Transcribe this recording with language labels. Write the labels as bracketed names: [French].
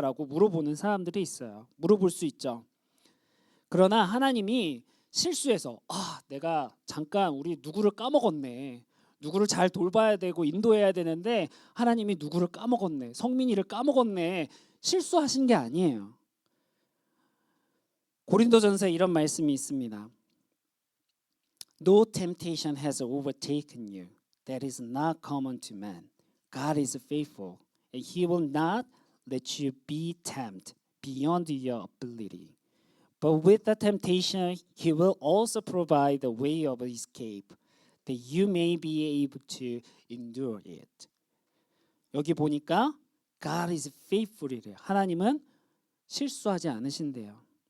[Korean] 라고 물어보는 사람들이 있어요. 물어볼 수 있죠. 그러나 하나님이 실수해서 내가 잠깐 우리 누구를 까먹었네. 누구를 잘 돌봐야 되고 인도해야 되는데 하나님이 누구를 까먹었네. 성민이를 까먹었네. 실수하신 게 아니에요. 고린도전서에 이런 말씀이 있습니다. [English] No temptation has overtaken you that is not common to man. God is faithful, and He will not let you be tempted beyond your ability. But with the temptation, He will also provide the way of escape, that you may be able to endure it. [Korean] 여기 보니까 [English] God is faithful [Korean] 이래요. 하나님은 실수하지 않으신대요.